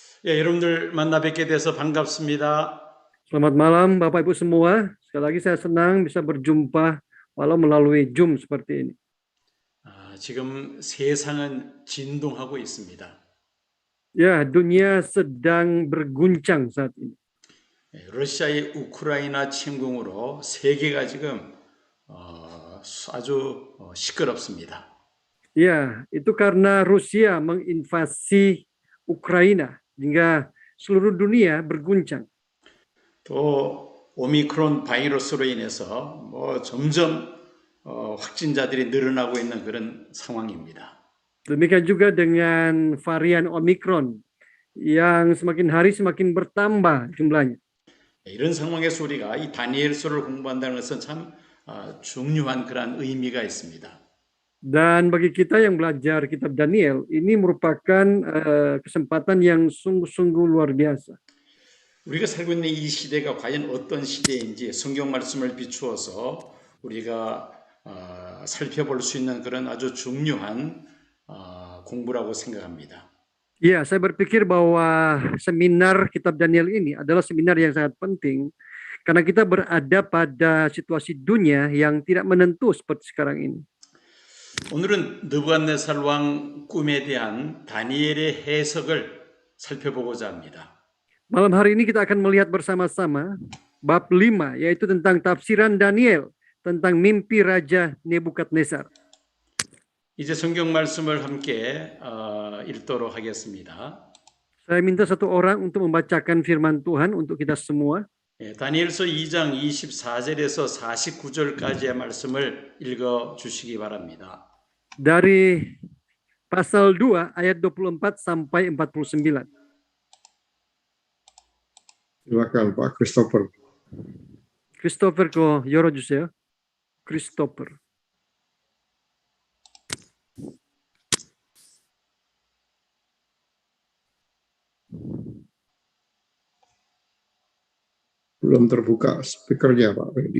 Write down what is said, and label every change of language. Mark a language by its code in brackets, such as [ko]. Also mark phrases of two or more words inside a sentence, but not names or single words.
[ko] 여러분들 만나 뵙게 돼서 반갑습니다. [id] Selamat malam Bapak Ibu semua. Sekali lagi saya senang bisa berjumpa walau melalui Zoom seperti ini. [ko] 지금 세상은 진동하고 있습니다. [id] Ya, dunia sedang berguncang saat ini. [ko] 러시아의 우크라이나 침공으로 세계가 지금 아주 시끄럽습니다. [id] Ya, itu karena Rusia menginvasi Ukraina hingga seluruh dunia berguncang. [ko] 또 오미크론 바이러스로 인해서 점점 확진자들이 늘어나고 있는 그런 상황입니다. [id] Demikian juga dengan varian Omicron yang semakin hari semakin bertambah jumlahnya. [ko] 이런 상황에서 우리가 이 다니엘서를 공부한다는 것은 참 중요한 그런 의미가 있습니다. [id] Dan bagi kita yang belajar kitab Daniel, ini merupakan kesempatan yang sungguh-sungguh luar biasa. [ko] 우리가 살고 있는 이 시대가 과연 어떤 시대인지 성경 말씀을 비추어서 우리가 살펴볼 수 있는 그런 아주 중요한 공부라고 생각합니다. [id] Ya, saya berpikir bahwa seminar kitab Daniel ini adalah seminar yang sangat penting karena kita berada pada situasi dunia yang tidak menentu seperti sekarang ini. [ko] 오늘은 느부갓네살 왕 꿈에 대한 다니엘의 해석을 살펴보고자 합니다. [id] Malam hari ini kita akan melihat bersama-sama bab 5, yaitu tentang tafsiran Daniel tentang mimpi Raja Nebukadnezar. [ko] 이제 성경 말씀을 함께 읽도록 하겠습니다. [id] Saya minta satu orang untuk membacakan firman Tuhan untuk kita semua. [ko] 다니엘서 2장 24절에서 49절까지의 말씀을 읽어 주시기 바랍니다. [id] Dari pasal 2 ayat 24 sampai 49. Silakan Pak Christopher. [ko] Christopher ko 열어주세요. Christopher. [id] Belum terbuka speakernya Pak Fedi.